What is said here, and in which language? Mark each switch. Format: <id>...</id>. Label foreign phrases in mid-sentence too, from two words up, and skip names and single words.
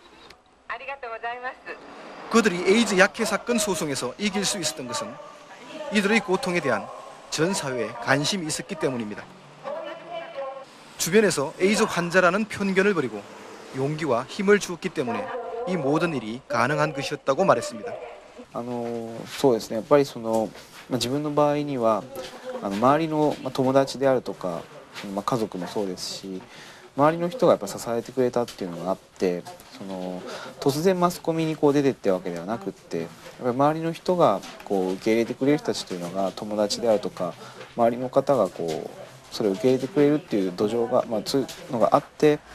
<ko>그들이 에이즈 약해 사건 소송에서 이길 수 있었던 것은 이들의 고통에 대한 전 사회에 관심이 있었기 때문입니다. 주변에서 에이즈 환자라는 편견을 버리고 용기와 힘을 주었기 때문에 이 모든 일이 가능한 것이었다고 말했습니다.</ko> <ja>そうですね。やっぱり自分の場合には周りの友達であるとか家族もそうですし、周りの人がやっぱ支えてくれたっていうのがあって、突然マスコミに出てってわけではなくって、やっぱり周りの人が受け入れてくれる人たちというのが友達であるとか周りの方がそれを受け入れてくれるっていう土壌がそういうのがあって。</ja>